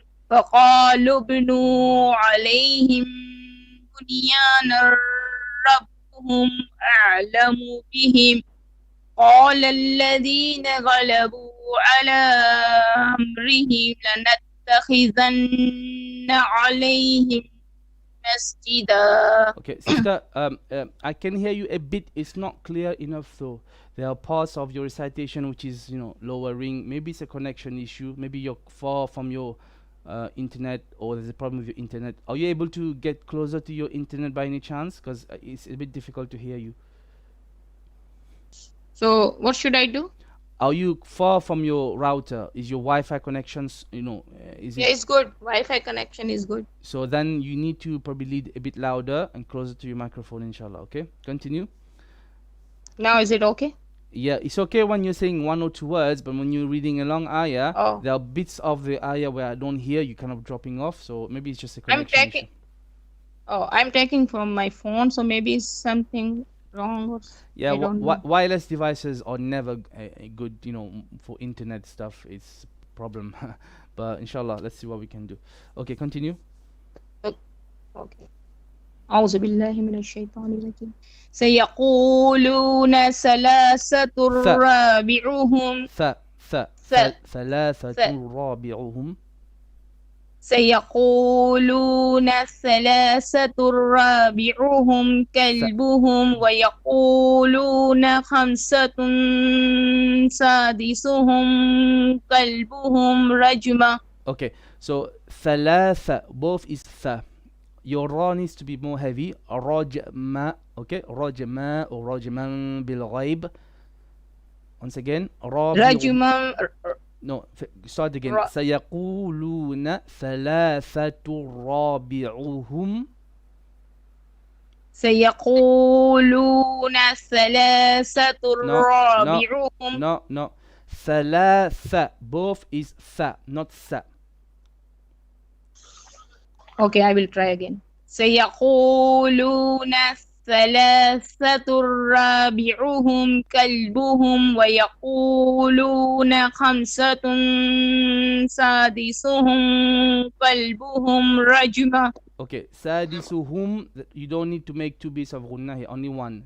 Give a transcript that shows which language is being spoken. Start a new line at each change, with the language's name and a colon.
Arabic: فقالوا ابنوا عليهم بنيانا ربهم أعلم بهم قال الذين غلبوا على أمرهم لنتخذن عليهم مسجدا.
English: Okay, sister, I can hear you a bit. It's not clear enough though. There are parts of your recitation which is, lowering. Maybe it's a connection issue. Maybe you're far from your internet, or there's a problem with your internet. Are you able to get closer to your internet by any chance? Because it's a bit difficult to hear you. So what should I do? Are you far from your router? Is your Wi-Fi connections, is Yeah, it? it's good. Wi-Fi connection is good. So then you need to probably lead a bit louder and closer to your microphone, inshallah. Okay, continue. Now is it okay? Yeah, it's okay when you're saying one or two words, but when you're reading a long ayah, there are bits of the ayah where I don't hear you, kind of dropping off. So maybe it's just a connection issue. I'm taking from my phone, so maybe it's something wrong. Or Yeah, I don't know. wireless devices are never a good, for internet stuff. It's a problem. But inshallah, let's see what we can do. Okay, continue. Okay.
Arabic: أعوذ بالله من الشيطان الرجيم. سيقولون ثلاثة رابعهم ثلاثة رابعهم. سيقولون ثلاثة رابعهم كلبهم ويقولون خمسة سادسهم كلبهم رجما.
English: Okay, so ثلاثة, both is th. Your ra needs to be more heavy.
Arabic: رجما, okay, رجما or رجما بالغيب.
English: Once again,
Arabic: رجما.
English: No, start again.
Arabic: سيقولون ثلاثة رابعهم. سيقولون ثلاثة رابعهم.
English: No. ثلاثة, both is th, not th. Okay, I will try again.
Arabic: سيقولون ثلاثة رابعهم كلبهم ويقولون خمسة سادسهم كلبهم رجما.
English: Okay, سادسهم, you don't need to make two bits of غنة here, only one.